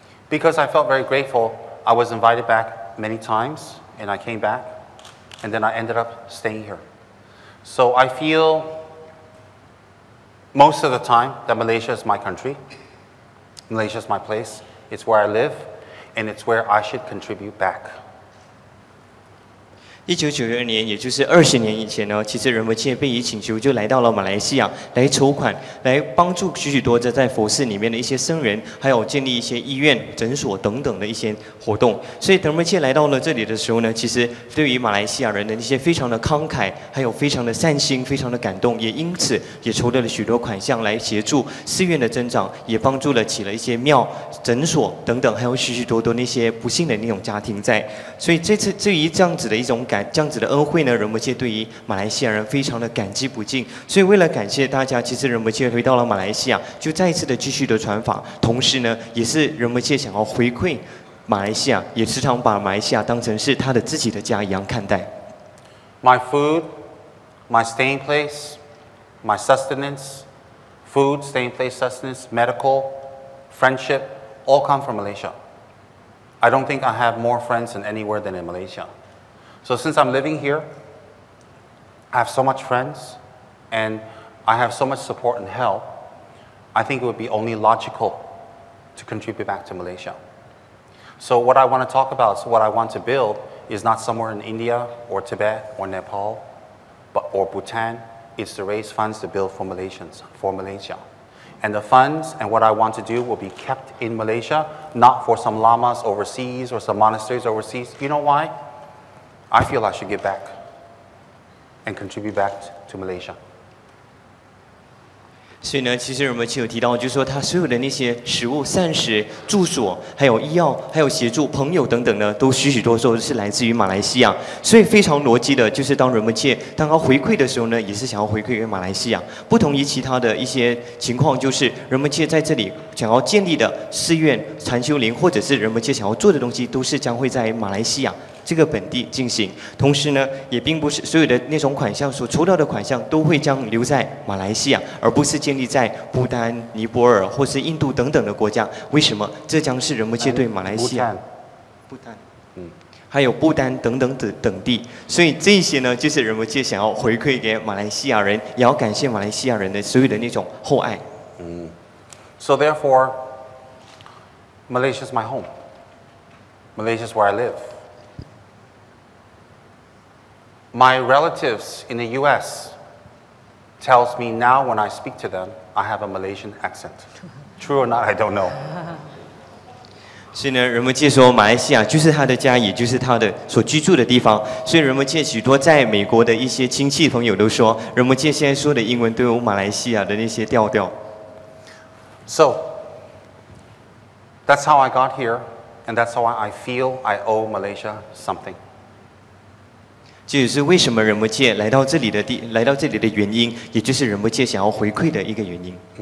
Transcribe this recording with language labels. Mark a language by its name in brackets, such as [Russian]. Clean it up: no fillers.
[English] Because I felt very grateful, I was invited back many times, and I came back, and then I ended up staying here. So I feel most of the time that Malaysia is my country, Malaysia is my place, it's where I live, and it's where I should contribute back. [Chinese] 1992年，也就是20年以前呢，其实仁波切被以请求就来到了马来西亚，来筹款，来帮助许多在佛寺里面的一些僧人，还有建立一些医院、诊所等等的一些活动。所以仁波切来到了这里的时候呢，其实对于马来西亚人的一些非常的慷慨，还有非常的善心，非常的感动，也因此也筹得了许多款项来协助寺院的增长，也帮助了起了一些庙、诊所等等，还有许多那些不幸的那种家庭在。所以这次至于这样子的一种这样子的恩惠呢，仁波切对于马来西亚人非常的感激不尽。所以为了感谢大家，其实仁波切回到了马来西亚，就再一次的继续的传法，同时呢，也是仁波切想要回馈马来西亚，也时常把马来西亚当成是他的自己的家一样看待。 [English] My food, my staying place, my sustenance, food, staying place, sustenance, medical, friendship, all come from Malaysia. I don't think I have more friends than anywhere than in Malaysia. So since I'm living here, I have so much friends and I have so much support and help, I think it would be only logical to contribute back to Malaysia. So what I want to talk about, so what I want to build is not somewhere in India or Tibet or Nepal or Bhutan. It's to raise funds to build for Malaysians, for Malaysia. And the funds and what I want to do will be kept in Malaysia, not for some lamas overseas or some monasteries overseas. You know why? I feel I should give back and contribute back to Malaysia. [Chinese] 所以呢，其实仁波切有提到，就是说他所有的那些食物、膳食、住所，还有医药，还有协助朋友等等呢，都许多时候是来自于马来西亚。所以非常逻辑的，就是当仁波切当他回馈的时候呢，也是想要回馈给马来西亚。不同于其他的一些情况，就是仁波切在这里想要建立的寺院、禅修林，或者是仁波切想要做的东西，都是将会在马来西亚这个本地进行。同时呢，也并不是所有的那种款项所筹到的款项都会将留在马来西亚，而不是建立在不丹、尼泊尔或是印度等等的国家。为什么？这将是仁波切对马来西亚、不丹，还有不丹等等等地。所以这些呢，就是仁波切想要回馈给马来西亚人，也要感谢马来西亚人的所有的那种厚爱。 [English] So therefore, Malaysia is my home. Malaysia is where I live. My relatives in the U.S. tells me now when I speak to them, I have a Malaysian accent. True or not, I don't know. [Chinese] 所以呢，仁波切说马来西亚就是他的家，也就是他的所居住的地方。所以仁波切许多在美国的一些亲戚朋友都说，仁波切现在说的英文都有马来西亚的那些调调。 [English] So that's how I got here, and that's how I feel I owe Malaysia something. [Chinese] 这也是为什么仁波切来到这里的原因，也就是仁波切想要回馈的一个原因。